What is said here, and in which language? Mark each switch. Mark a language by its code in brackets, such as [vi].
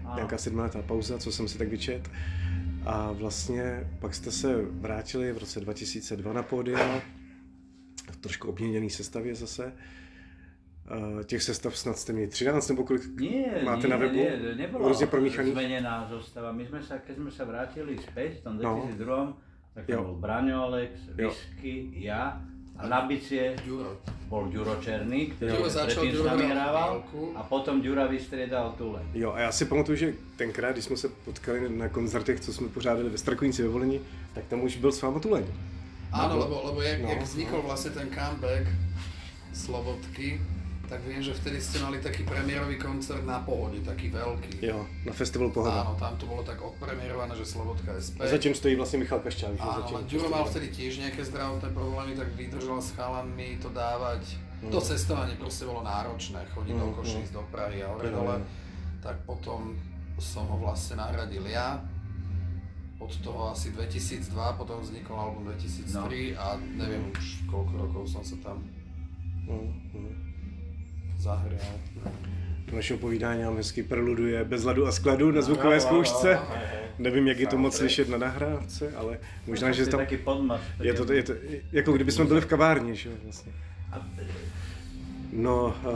[cs] Nějaká 7letá pauza, co jsem si tak vyčet. A vlastně pak jste se vrátili v roce 2002 na pódia, v trošku obměněný sestavě zase. Těch sestav snad jste měli 13 nebo kolik máte na webu? [sk] Nie, nebola [cs] různě promíchaný. [sk] Zmenená zostava. Keď sme sa vrátili späť v tom 2002, tak to bol Braňo Alex, Whisky, ja a na bicie bol Ďuro Černý, ktorý predtým s nami hrával a potom Ďura vystriedal Tule. [cs] Jo, a já si pamatuju, že tenkrát, když jsme se potkali na koncertech, co jsme pořádali ve Strakoníci ve Voleni, tak tam už byl s váma Tuleň. [sk] Áno, lebo jak vznikol vlastne ten comeback Slobodky, tak viem, že vtedy ste mali taký premiérový koncert na Pohode, taký veľký. [cs] Jo, na festivalu Pohoda. [sk] Áno, tam to bolo tak odpremierované, že Slobodka je späť. [cs] A zatím stojí vlastne Michal Kaščák. [sk] Áno, Ďuro mal vtedy tiež nejaké zdravotné problémy, tak vydržal s chalanmi to dávať. To cestovanie proste bolo náročné, chodiť do Košíc, do Prahy a dole. Tak potom som ho vlastne nahradil ja. Od toho asi 2002, potom vznikol album 2003 a neviem už koľko rokov som sa tam zahrial. [cs] Do našeho povídání nám hezky preluduje Bez ladu a skladu na zvukové zkoušce. Nevím, jak je to moc slyšet na nahrávce, ale možná, že tam... Je to jako kdybychom byli v kavárně, že jo, vlastně. No,